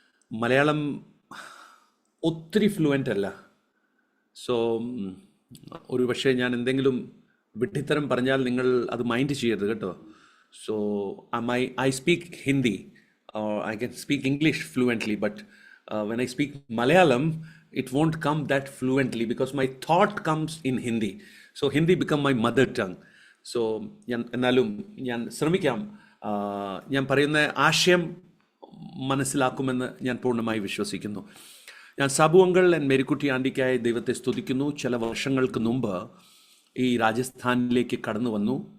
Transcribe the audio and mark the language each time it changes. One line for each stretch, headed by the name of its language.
Malayalam: മലയാളം ഒത്തിരി ഫ്ലുവൻ്റ് അല്ല. സോ ഒരു പക്ഷേ ഞാൻ എന്തെങ്കിലും വിഡ്ഢിത്തരം പറഞ്ഞാൽ നിങ്ങൾ അത് മൈൻഡ് ചെയ്യരുത് കേട്ടോ.
English: So I speak Hindi or I can speak English fluently, but when I speak Malayalam, it won't come that fluently because my thought comes in Hindi. So Hindi become my mother tongue.
Malayalam: So എന്നാലും ഞാൻ ശ്രമിക്കാം. ഞാൻ പറയുന്ന ആശയം മനസ്സിലാക്കുമെന്ന് ഞാൻ പൂർണ്ണമായി വിശ്വസിക്കുന്നു. ഞാൻ സാബു അങ്കിൾ ആൻഡ് മേരിക്കുട്ടി ആൻറ്റിക്കായി ദൈവത്തെ സ്തുതിക്കുന്നു. ചില വർഷങ്ങൾക്ക് മുമ്പ് ഈ രാജസ്ഥാനിലേക്ക് കടന്നു വന്നു.